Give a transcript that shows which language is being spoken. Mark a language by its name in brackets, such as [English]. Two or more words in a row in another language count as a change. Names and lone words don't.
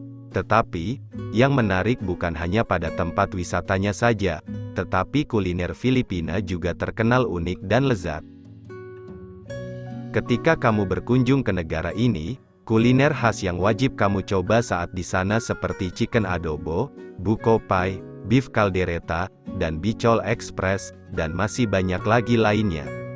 [Indonesian] Tetapi, yang menarik bukan hanya pada tempat wisatanya saja, tetapi kuliner Filipina juga terkenal unik dan lezat. Ketika kamu berkunjung ke negara ini, kuliner khas yang wajib kamu coba saat di sana seperti chicken adobo, buko pie, beef caldereta, dan bicol express, dan masih banyak lagi lainnya.